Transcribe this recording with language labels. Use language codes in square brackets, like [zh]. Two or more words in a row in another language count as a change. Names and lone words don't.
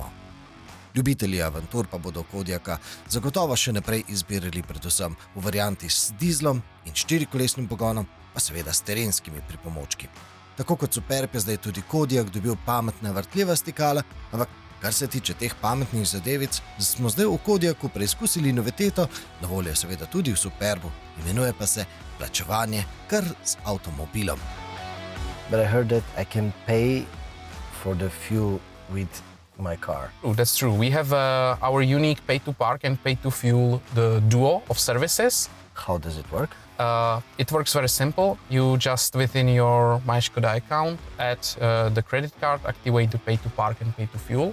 [sl] Ljubitelji avantur pa bodo Kodiaqa zagotovo še naprej izbirali predvsem v varianti s dizlom in 4-kolesnim pogonom, pa seveda s terenskimi pripomočki. Tako kot Superb je zdaj tudi Kodiaq dobil pametna vrtljiva stikala, ampak kar se tiče teh pametnih zadevic, smo zdaj v Kodiaqu preizkusili noviteto, na voljo seveda tudi v Superbu, imenuje pa se plačevanje kar z avtomobilom. [en] But I heard that I can pay for the fuel with my car. Oh, that's true. We have our unique pay-to-park and pay-to-fuel, the duo of services. How does it work? It works very simple. You just, within your MySkoda account, add the credit card, activate the pay-to-park and pay-to-fuel.